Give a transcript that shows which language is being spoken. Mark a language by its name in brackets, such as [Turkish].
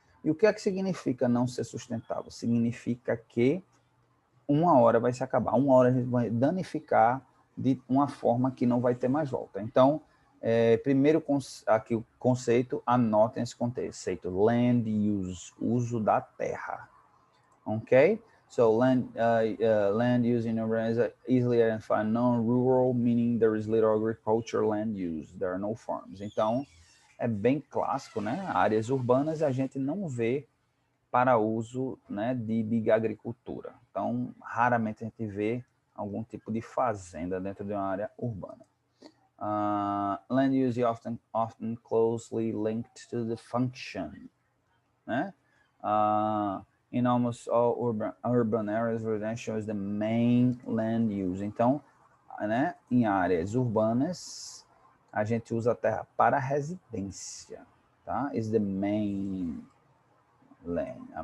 [Portuguese] E o que é que significa não ser sustentável? Significa que uma hora vai se acabar, uma hora a gente vai danificar de uma forma que não vai ter mais volta. Então, primeiro aqui o conceito, anotem esse conceito, land use, uso da terra. [English] Okay, so land use in urban is easily identified non-rural, meaning there is little agriculture land use, there are no farms. [Portuguese] Então, é bem clássico, né? Áreas urbanas a gente não vê para uso, né, de agricultura. Então, raramente a gente vê algum tipo de fazenda dentro de uma área urbana. [English] Land use is often closely linked to the function, né? In almost all urban areas, residential is the main land use. [Portuguese] Então, né, em áreas urbanas, a gente usa a terra para residência, tá? [English] Is the main land.